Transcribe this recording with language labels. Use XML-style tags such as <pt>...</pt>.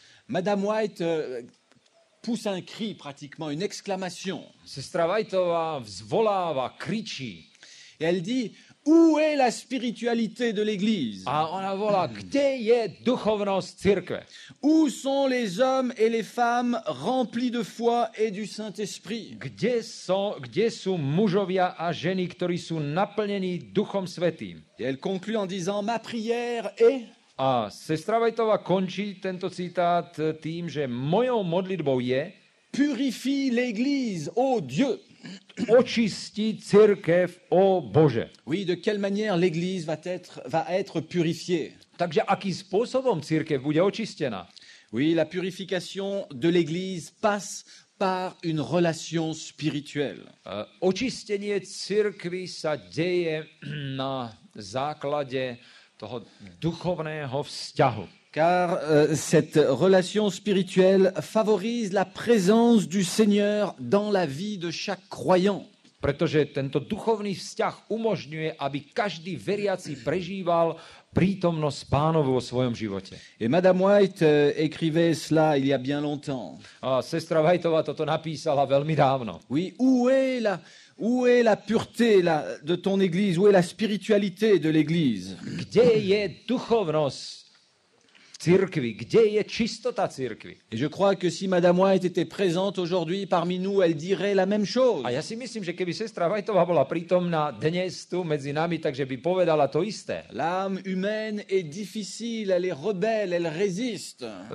<fr>Madame White pousse un cri, pratiquement une exclamation.</fr> <sk>Sestra Whiteová vzvoláva, kričí.</sk> <fr>Et elle dit, où est la spiritualité de l'Église?</fr> <sk>A ona volá, kde je duchovnosť cirkve?</sk> <fr>Où sont les hommes et les femmes remplis de foi et du Saint-Esprit?</fr> <sk>Kde sú mužovia a ženy, ktorí sú naplnení Duchom Svätým?</sk> <fr>Et elle conclut en disant, ma prière est...</fr> <sk>A sestra Whiteová končí tento citát tým, že mojou modlitbou je</sk> <fr>purifie l'Église, ô Dieu.</fr> <sk>Očisti cirkev, ó Bože.</sk> <fr>Oui, de quelle manière l'Église va être purifiée?</fr> <sk>Takže akým spôsobom cirkev bude očistená?</sk> <fr>Oui, la purification de l'Église passe par une relation spirituelle.</fr> <sk>Očistenie cirkvi sa deje na základe toho duchovného vzťahu.</sk> <fr>Car cette relation spirituelle favorise la présence du Seigneur dans la vie de chaque croyant.</fr> <sk>Pretože tento duchovný vzťah umožňuje, aby každý veriaci prežíval prítomnosť Pánovu vo svojom živote.</sk> <fr>Et Madame White écrivait cela il y a bien longtemps.</fr> <sk>A sestra Whiteová toto napísala veľmi dávno.</sk> <fr>Oui, où est la pureté de ton Église? Où est la spiritualité de l'Église?</fr> <sk>Kde je duchovnosť cirkvi? Kde je čistota cirkvi?</sk> <fr>Et je crois que si Madame White était présente aujourd'hui parmi nous, elle dirait la même chose.</fr> <sk>A ja si myslím, že keby sestra Whiteová bola prítomná dnes tu medzi nami, takže by povedala to isté.</sk> <fr>L'âme humaine est difficile, elle est rebelle, elle résiste.</fr>